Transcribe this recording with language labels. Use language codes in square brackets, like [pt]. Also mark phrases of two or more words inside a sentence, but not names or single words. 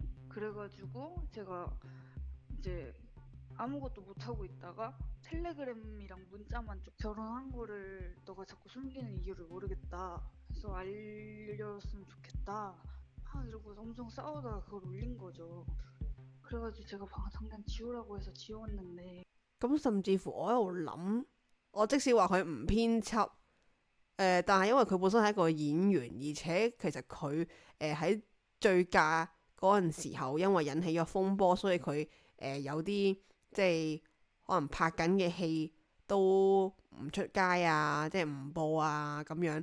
[ko] 그래가지고 제가 이제 아무것도 못하고 있다가 텔레그램이랑 문자만 쭉 결혼한 거를 너가 자꾸 숨기는 이유를 모르겠다. 그래서 알려줬으면 좋겠다. 이러고 엄청 싸우다가 그걸 올린 거죠. 그래가지고 제가 당장 지우라고 해서 지웠는데 [yue] 咁甚至乎我喺度諗，我即使話佢唔編輯，但係因為佢本身係一個演員，而且其實佢喺醉駕嗰陣時候，因為引起咗風波，所以佢有啲即係可能拍緊嘅戲都唔出街啊，即係唔播啊咁樣。